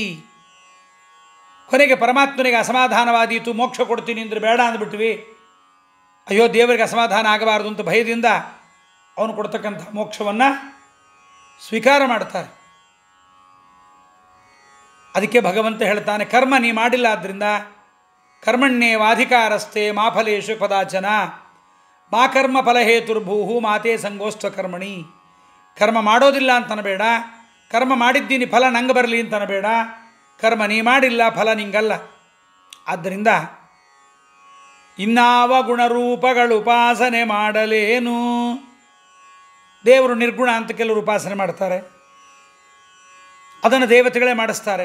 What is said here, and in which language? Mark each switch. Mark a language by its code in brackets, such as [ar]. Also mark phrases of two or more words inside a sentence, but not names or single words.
[kn] ಕೊನೆಗೆ ಪರಮಾತ್ಮನಿಗೆ ಅಸಮಾಧಾನವಾದೀತು, ಮೋಕ್ಷ ಕೊಡ್ತೀನಿ ಅಂದರೆ ಬೇಡ ಅಂದ್ಬಿಟ್ವಿ, ಅಯ್ಯೋ ದೇವರಿಗೆ ಅಸಮಾಧಾನ ಆಗಬಾರ್ದು ಅಂತ ಭಯದಿಂದ ಅವನು ಕೊಡ್ತಕ್ಕಂಥ ಮೋಕ್ಷವನ್ನು ಸ್ವೀಕಾರ ಮಾಡ್ತಾರೆ. ಅದಕ್ಕೆ ಭಗವಂತ ಹೇಳ್ತಾನೆ, ಕರ್ಮ ನೀ ಮಾಡಿಲ್ಲ, ಆದ್ದರಿಂದ [sa] ಕರ್ಮಣ್ಯೇವಾಧಿಕಾರಸ್ಥೆ ಮಾ ಫಲೇಶು ಕದಾಚನ ಮಾ ಕರ್ಮ ಫಲಹೇತುರ್ಭೂಹು ಮಾತೇ ಸಂಗೋಸ್ತ್ವ ಕರ್ಮಣಿ. [kn] ಕರ್ಮ ಮಾಡೋದಿಲ್ಲ ಅಂತನಬೇಡ, ಕರ್ಮ ಮಾಡಿದ್ದೀನಿ ಫಲ ನಂಗೆ ಬರಲಿ ಅಂತನಬೇಡ. ಕರ್ಮ ನೀ ಮಾಡಿಲ್ಲ, ಫಲ ನಿಂಗಲ್ಲ. ಆದ್ದರಿಂದ ಇನ್ನಾವ ಗುಣರೂಪಗಳು ಉಪಾಸನೆ ಮಾಡಲೇನು. ದೇವರು ನಿರ್ಗುಣ ಅಂತ ಕೆಲವರು ಉಪಾಸನೆ ಮಾಡ್ತಾರೆ, ಅದನ್ನು ದೇವತೆಗಳೇ ಮಾಡಿಸ್ತಾರೆ.